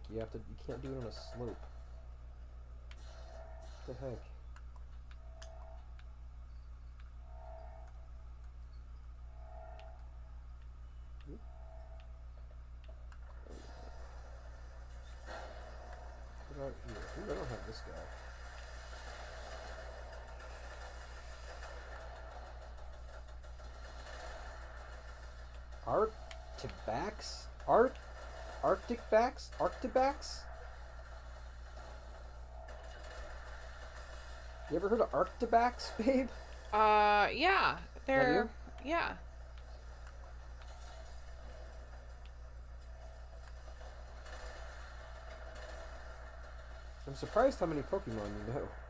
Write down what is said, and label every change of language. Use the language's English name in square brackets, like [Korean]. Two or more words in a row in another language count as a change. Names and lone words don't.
[English] You can't do it on a slope. What the heck? What about here? Ooh, I don't have this guy. Arctibax? Arcticbax? Arctibax? You ever heard of Arctibax, babe? Yeah. They're yeah. I'm surprised how many Pokemon you know.